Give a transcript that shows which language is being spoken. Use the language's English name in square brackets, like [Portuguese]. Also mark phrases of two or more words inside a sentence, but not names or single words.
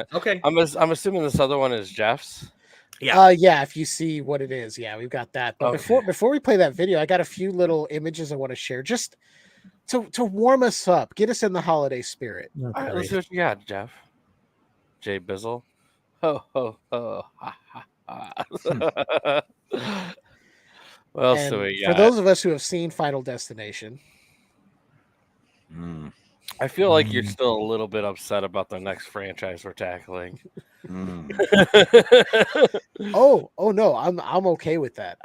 [English] Okay. I'm assuming this other one is Jeff's. Yeah. Yeah. If you see what it is, yeah, we've got that. But before we play that video, I got a few little images I want to share, just to warm us up, get us in the holiday spirit. All right, let's see what you got, Jeff. Jay Bizzle. Ho ho ho. Ha, ha. What else do we got? For those of us who have seen Final Destination, I feel like you're still a little bit upset about the next franchise we're tackling. Oh no, I'm okay with that.